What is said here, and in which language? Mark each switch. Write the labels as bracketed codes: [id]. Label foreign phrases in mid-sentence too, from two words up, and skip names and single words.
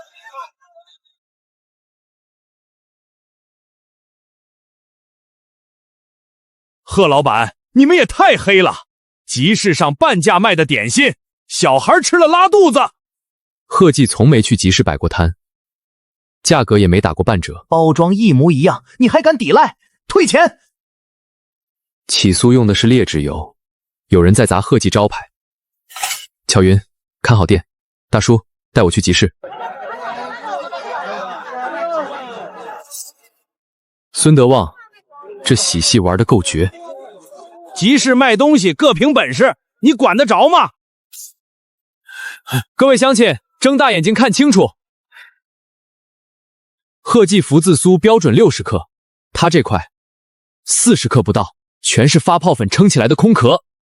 [zh] 賀老闆，你們也太黑了！集市上半價賣的點心，小孩吃了拉肚子。賀記從沒去集市擺過攤，價格也沒打過半折，包裝一模一樣，你還敢抵賴？退錢！起酥用的是劣质油，有人在砸贺记招牌。巧云，看好店。大叔，带我去集市。孙德旺，这喜戏玩得夠絕。集市賣東西各憑本事，你管得着嗎？各位鄉親，睜大眼睛看清楚。賀記福字酥標準60克，它這塊40克不到，全是發泡粉撐起來的空殼。